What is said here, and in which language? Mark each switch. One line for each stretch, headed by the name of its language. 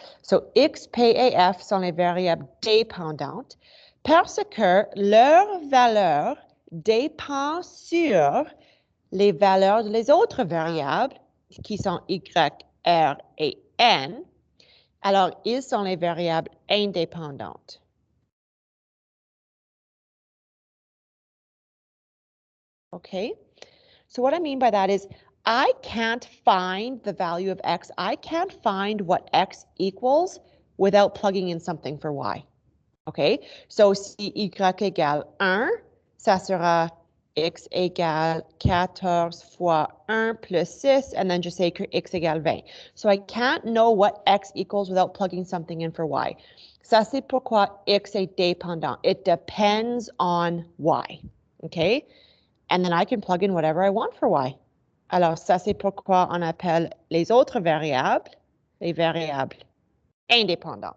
French: So, x, p et f sont les variables dépendantes parce que leur valeur dépend sur les valeurs des autres variables qui sont y, r et n. Alors, ils sont les variables indépendantes.
English: Okay, so what I mean by that is I can't find the value of x. I can't find what x equals without plugging in something for y.
French: Okay, so si y égale 1, ça sera x égale 14 fois 1 plus 6,
English: and then just say
French: que x égale 20.
English: So I can't know what x equals without plugging something in for y.
French: Ça, c'est pourquoi x est dépendant.
English: It depends on y. Okay? And then I can plug in whatever I want for y.
French: Alors, ça, c'est pourquoi on appelle les autres variables, les variables indépendantes.